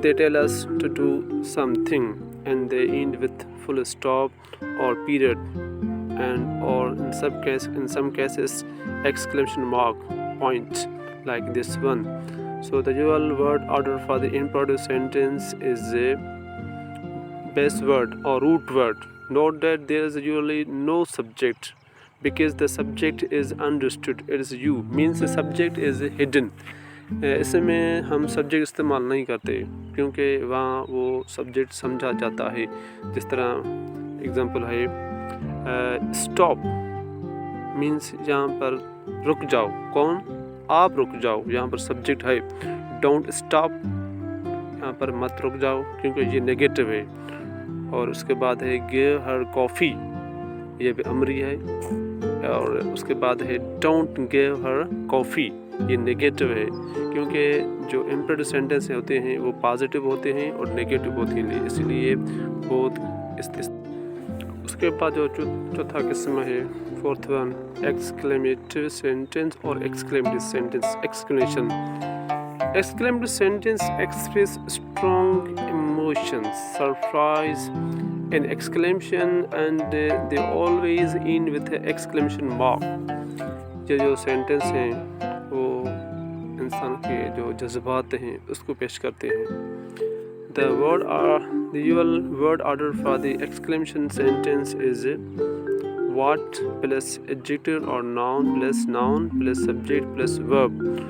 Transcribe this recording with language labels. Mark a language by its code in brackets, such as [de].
[en] They tell us to do something and they end with full stop or period and or in some cases exclamation mark, point, like this one. So the usual word order for the imperative sentence is a base word or root word. Note that there is usually no subject because the subject is understood. It is you, means the subject is hidden. [ur] اس میں ہم subject استعمال نہیں کرتے کیونکہ وہاں وہ subject سمجھا جاتا ہے. جس طرح اگزامپل ہے اسٹاپ، مینس یہاں پر رک جاؤ. کون؟ آپ رک جاؤ، یہاں پر سبجیکٹ ہے. [en] don't stop, [ur] یہاں پر مت رک جاؤ کیونکہ یہ نیگیٹو ہے. اور اس کے بعد ہے [en] give her coffee, [ur] یہ بھی امری ہے. اور اس کے بعد ہے [en] don't give her coffee, [ur] یہ نیگیٹو ہے کیونکہ جو امپریٹو سینٹنس ہوتے ہیں وہ پازیٹیو ہوتے ہیں اور نیگیٹو ہوتے ہیں، اسی لیے بہت اس کے بعد جو چوتھا قسم ہے [en] fourth one exclamative sentence [ur] اور ایکسکلیمیٹو sentence. [en] Exclamation. Exclamatory sentence express strong emotions, surprise, and exclamation, and they always end with an exclamation mark. [ur] یہ جو سینٹنس ہیں وہ انسان کے جو جذبات ہیں اس کو پیش کرتے ہیں. [en] The usual word order for the exclamation sentence is what plus adjective or noun plus subject plus verb.